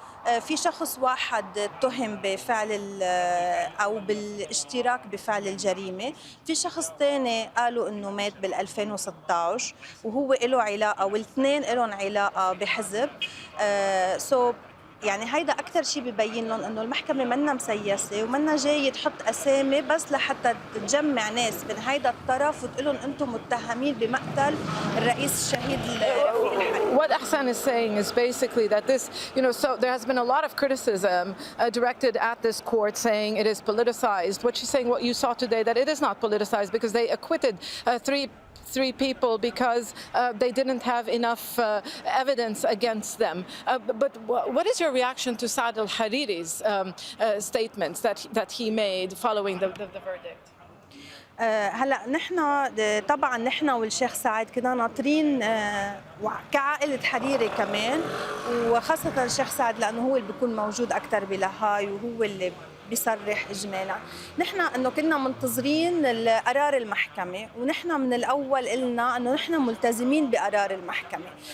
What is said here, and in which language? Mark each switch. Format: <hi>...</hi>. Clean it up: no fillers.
<ar>في شخص واحد اتهم بفعل او بالاشتراك بفعل الجريمه، في شخص ثاني قالوا انه مات بال 2016 وهو له علاقه، والاثنين لهم علاقه بحزب. يعني هيدا أكثر شيء ببين لهم إنه المحكمة منا مسيسة ومنا جاي تحط أسامي بس لحتى تجمع ناس من هيدا الطرف وتقول لهم أنتم متهمين بمقتل الرئيس الشهيد رفيق الحريري.</ar> <en>What Ahsan is saying is basically that this, so there has been a lot of criticism directed at this court saying it is politicized. What she's saying, what you saw today, that it is not politicized because they acquitted three people because they didn't have enough evidence against them. But what is your reaction to Saad Hariri's statements that he made following the verdict?</en> <ar>هلا نحن طبعا نحن والشيخ سعد كنا ناطرين كعائلة حريري كمان، وخاصة الشيخ سعد لأنه هو اللي بيكون موجود أكثر بلاهاي وهو اللي بيصرح إجمالا. نحن إنه كنا منتظرين قرار المحكمة، ونحن من الأول قلنا إنه نحن ملتزمين بقرار المحكمة.</ar>